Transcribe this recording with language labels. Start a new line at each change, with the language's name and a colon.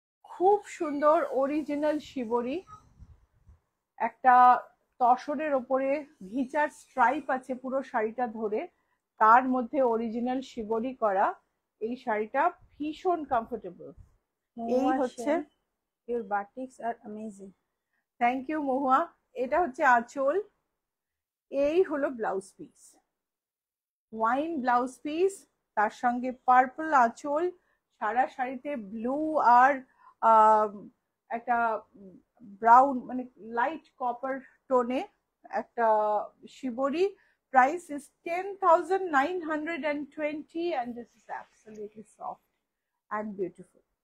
Bangla: খুব সুন্দর অরিজিনাল শিবরি, একটা তসরের ওপরে ঘিচার স্ট্রাইপ আছে পুরো শাড়িটা ধরে, তার মধ্যে অরিজিনাল শিবরি করা। এই শাড়িটা ভীষণ কমফোর্টেবল। এই মহুয়া হচ্ছে,
English: Sen, your batiks are amazing. Thank you Mahua.
Bangla: এটা হচ্ছে আঁচল, এই হলো blouse piece, wine blouse piece, তার সঙ্গে পার্পল আঁচল, সারা শাড়িতে ব্লু আর একটা ব্রাউন মানে লাইট কপার টোনে একটা শিবরি।
English: Price is 10,920 and this is absolutely soft and beautiful.